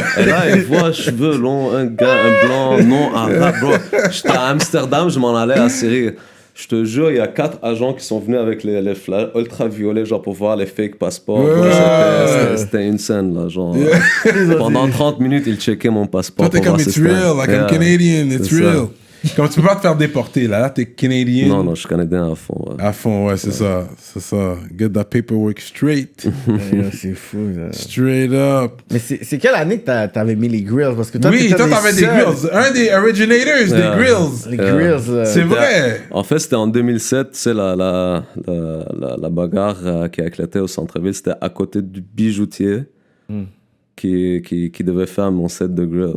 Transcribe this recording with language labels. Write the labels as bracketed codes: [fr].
[fr] Et là il voit cheveux longs, un gars, un blanc, non arabe, bro. J'étais à Amsterdam, je m'en allais à Syrie. Je te jure, il y a 4 agents qui sont venus avec les flashs ultraviolets, genre pour voir les fake passeports. C'était une scène là, genre. Pendant 30 minutes, ils checkaient mon passeport. Toi, t'es comme [en] it's real, like I'm Canadian, it's real. [fr] Comme tu peux pas te faire déporter là, t'es Canadien. Non, je suis Canadien à fond. Ouais. À fond, ouais, c'est ça. [en] Get that paperwork straight. [fr] C'est fou, ça. [en] Straight up. [fr] Mais c'est quelle année que t'avais mis les grills? Parce que toi, oui, toi, t'avais des grills. Un des originators des grills. Les grills. C'est vrai. En fait, c'était en 2007, tu sais, la bagarre qui a éclaté au centre-ville, c'était à côté du bijoutier qui devait faire mon set de grills.